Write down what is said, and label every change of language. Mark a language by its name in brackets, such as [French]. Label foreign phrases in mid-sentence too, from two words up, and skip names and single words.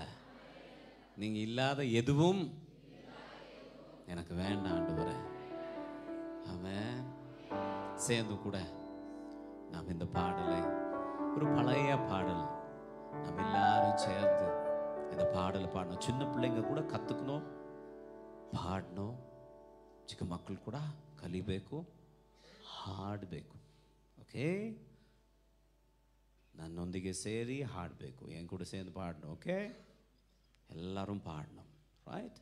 [Tamil] நீங்க இல்லாத எதுவும் எனக்கு வேண்டாம் ஆண்டவரே. ஆமென். சேர்ந்து கூட நாம் இந்த பாடலை, ஒரு பழைய பாடல், நாம் எல்லாரும் சேர்ந்து இந்த பாடலை பாடணும். சின்ன பிள்ளைங்க கூட கத்துக்கணும், பாடணும். [Kannada] ಚಿಕ್ಕ ಮಕ್ಕಳು ಕೂಡ ಕಲಿಬೇಕು, ಹಾಡಬೇಕು. ಓಕೆ, ನನ್ನೊಂದಿಗೆ ಸೇರಿ ಹಾಡಬೇಕು, [Tamil] என் கூட சேர்ந்து பாடணும். ஓகே, எல்லாரும் பாடணும். ரைட்?